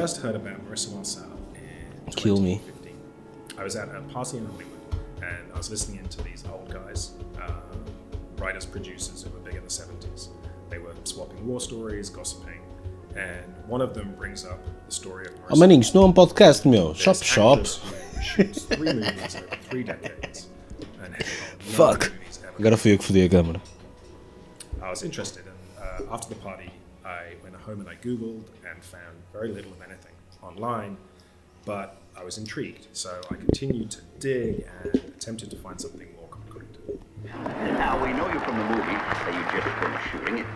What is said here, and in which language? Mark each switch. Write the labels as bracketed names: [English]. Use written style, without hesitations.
[English] First heard about Marissa Marcel in Kill me. 2015. I was at a party in Hollywood and I was listening into these old guys, writers, producers who were big in the 70s. They were swapping war stories, gossiping, and one of them brings up the story of Marissa. [Portuguese] Oh, maninho, isto não é um podcast, meu. [English] Shop. Shoots 3 movies over 3 decades. And Fuck. [Portuguese] Agora fui eu que fodi a câmera. [English] I was interested, and after the party, I went home and I Googled and found very little of anything online, but I was intrigued, so I continued to dig and attempted to find something more concrete. Now, we know you from the movie that you just finished shooting.